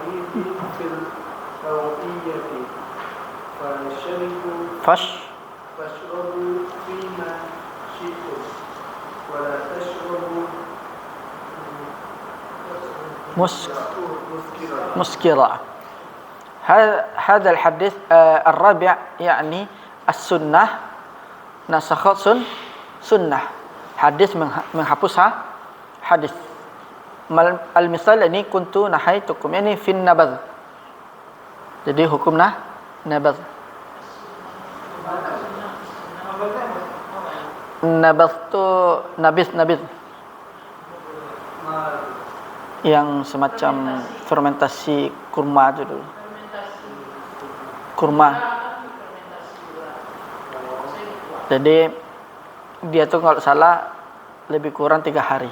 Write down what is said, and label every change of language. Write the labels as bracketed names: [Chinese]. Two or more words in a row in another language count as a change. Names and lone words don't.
[Arabic] في الأوعية فاشربوا فيما شئتم ولا تشربوا مسكرا. هذا الحديث الرابع يعني السنة نسخت سنة. [Malay] Hadis menghapus hadis. Al-misal ini [Arabic] كنت نهيتكم, [Malay] ini [Arabic] في النبذ. [Malay] Jadi hukum nabadh. Nabadh tu nabis yang semacam fermentasi kurma itu dulu. Kurma. Jadi dia tuh kalau salah lebih kurang 3 hari.